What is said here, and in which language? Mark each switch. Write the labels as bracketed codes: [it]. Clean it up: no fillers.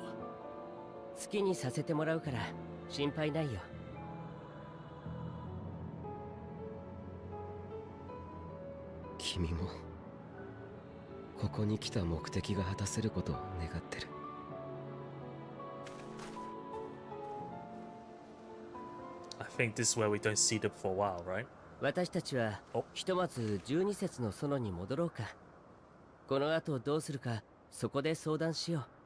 [ja] 好きにさせてもらうから心配ないよ。君もここに来た目的が果たせることを願ってる。 [en] I think this is where we don't see them for a while, right? [ja] 私たちはひとまず12節の園に戻ろうか。この後どうするかそこで相談しよう。